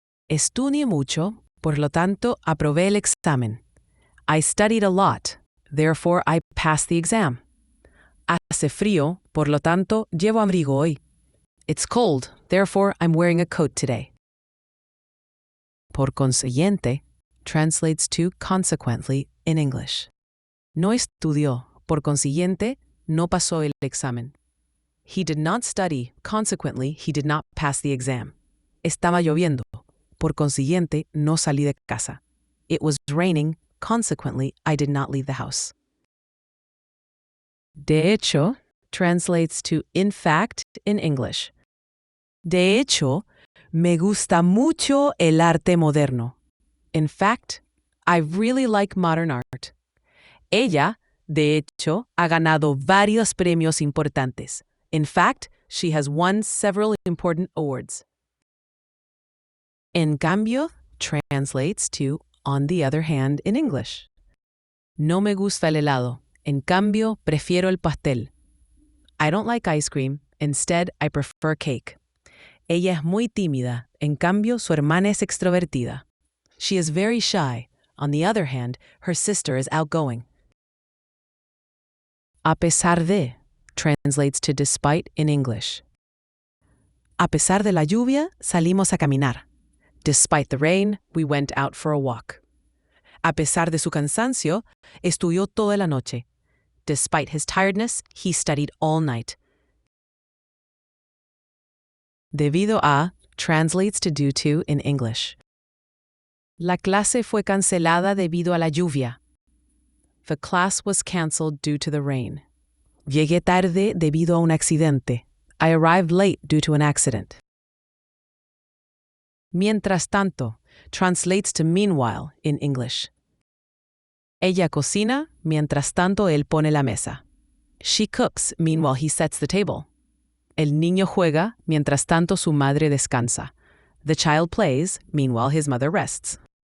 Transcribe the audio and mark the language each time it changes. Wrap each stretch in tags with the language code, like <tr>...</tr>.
<es>Estudié mucho, por lo tanto aprobé el examen.</es> <en>I studied a lot, therefore I passed the exam.</en> <es>Hace frío, por lo tanto llevo abrigo hoy.</es> <en>It's cold, therefore I'm wearing a coat today. Por consiguiente translates to consequently in English.</en> <es>No estudió, por consiguiente, no pasó el examen.</es> <en>He did not study, consequently he did not pass the exam.</en> <es>Estaba lloviendo, por consiguiente no salí de casa.</es> <en>It was raining, consequently I did not leave the house. De hecho translates to in fact in English.</en> <es>De hecho, me gusta mucho el arte moderno.</es> <en>In fact, I really like modern art.</en> <es>Ella, de hecho, ha ganado varios premios importantes.</es> <en>In fact, she has won several important awards.</en> <es>En cambio</es> <en>translates to on the other hand in English.</en> <es>No me gusta el helado. En cambio, prefiero el pastel.</es> <en>I don't like ice cream. Instead, I prefer cake.</en> <es>Ella es muy tímida. En cambio, su hermana es extrovertida.</es> <en>She is very shy. On the other hand, her sister is outgoing. A pesar de translates to despite in English.</en> <es>A pesar de la lluvia, salimos a caminar.</es> <en>Despite the rain, we went out for a walk.</en> <es>A pesar de su cansancio, estudió toda la noche.</es> <en>Despite his tiredness, he studied all night. Debido a translates to due to in English.</en> <es>La clase fue cancelada debido a la lluvia.</es> <en>The class was canceled due to the rain.</en> <es>Llegué tarde debido a un accidente.</es> <en>I arrived late due to an accident. Mientras tanto translates to meanwhile in English.</en> <es>Ella cocina, mientras tanto él pone la mesa.</es> <en>She cooks, meanwhile he sets the table.</en> <es>El niño juega, mientras tanto su madre descansa.</es> <en>The child plays, meanwhile his mother rests.</en>